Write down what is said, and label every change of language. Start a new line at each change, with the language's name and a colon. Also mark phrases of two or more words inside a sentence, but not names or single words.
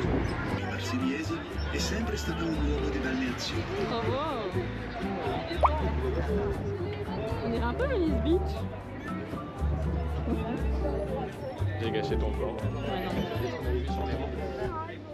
Italian: Il Marseillaise è sempre stato un luogo di balneazione. Bravo.
French: On dirait un peu Venice Beach. J'ai gâché ton plan. Ouais, non. On avait vu sur les rangs.